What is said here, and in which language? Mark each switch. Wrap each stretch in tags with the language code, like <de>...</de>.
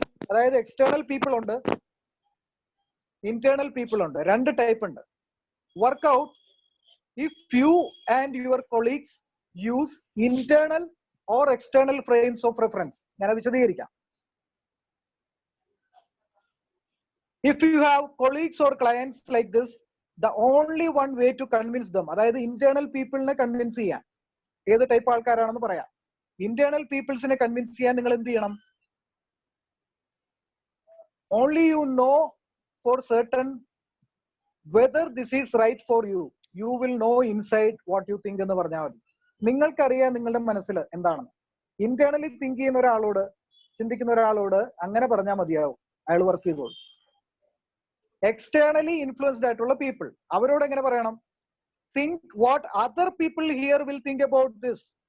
<ml>അതായത് external people ഉണ്ട്, internal people ഉണ്ട്. രണ്ട് ടൈപ്പ് ഉണ്ട്.</ml> <en>Work out if you and your colleagues use internal or external frames of reference.</en> <ml>ഞാൻ വിശദീകരിക്കാം.</ml> <en>If you have colleagues or clients like this, the only one way to convince them,</en> <ml>അതായത് internal പീപ്പിളിനെ convince ചെയ്യാൻ, ഏത് type ആൾക്കാരാണെന്ന് പറയാം.</ml> <en>Internal പീപ്പിൾസിനെ convince ചെയ്യാൻ നിങ്ങൾ എന്ത് ചെയ്യണം? Only you know for certain whether this is right for you. You will know inside what you think</en> <ml>എന്ന് പറഞ്ഞാൽ മതി. നിങ്ങൾക്കറിയാം നിങ്ങളുടെ മനസ്സിൽ എന്താണെന്ന്. ഇന്റേണലി തിങ്ക് ചെയ്യുന്ന ഒരാളോട്, ചിന്തിക്കുന്ന ഒരാളോട് അങ്ങനെ പറഞ്ഞാൽ മതിയാവും, അയാൾ വർക്ക് ചെയ്തോളൂ. എക്സ്റ്റേണലി ഇൻഫ്ലുവൻസ്ഡ് ആയിട്ടുള്ള പീപ്പിൾ, അവരോട് എങ്ങനെ പറയണം?</ml> <en>Think what other people here will think about this.</en>